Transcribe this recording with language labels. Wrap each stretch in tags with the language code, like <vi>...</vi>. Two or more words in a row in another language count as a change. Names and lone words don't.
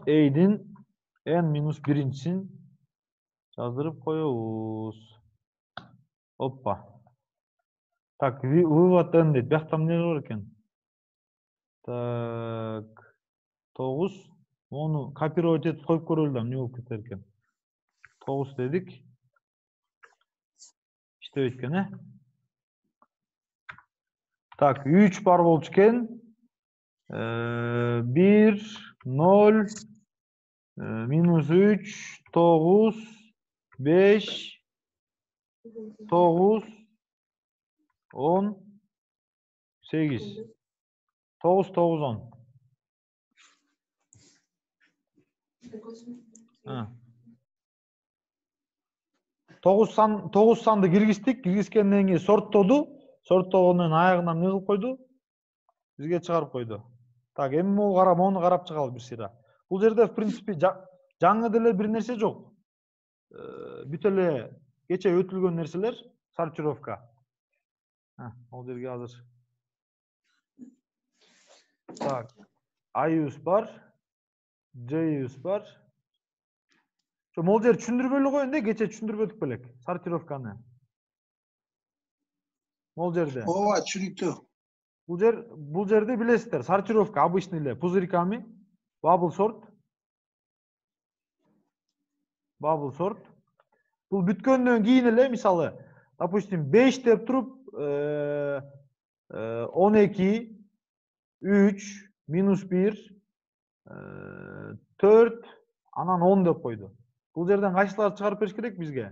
<ky>A'дин N минус биринчисин жаздырып коебуз. Оппа. Так, вывод N дейт. Биякта эмне бар экен? Так, 9. Ону копировать этип коюп көрөлү да, эмне болуп кетер экен? 9 дедик. İşte etkeni. Так, 3 бар болчу экен. 1, 0, минус 3, 9, 5, 9, 10, 8. 9, 9, 10. Тогуз санды киргиздик, киргизгенден кийин сорттоду. Сорттогондон аягына эмне кылып койду? Бизге чыгарып койду. Так, эми мону карап чыгалы бир сыйра. Бул жерде</ky> <ru>в принципе</ru> <ky>жаңы деле бир нерсе жок. Бүт эле кече өтүлгөн нерселер, сортировка. Бул жерге азыр. Так, I use бар, J use бар. Ошо могул жер түшүндүрбөй эле коеюн да, кече түшүндүрбөдүк белек сортировканы. Могул жерде. Ооба, түшүнүктүү. Бул жерде билесиздер,</ky> <ru>сортировка обычный</ru> <ky>эле пузырьками,</ky> <en>bubble sort. Bubble sort.</en> <ky>Бул бүткөндөн кийин эле, мисалы, допустим, 5 деп туруп, 12, 3, -1, 4, анан 10 деп койду. Бул жерден кайсыларды чыгарып бериш керек бизге?</ky>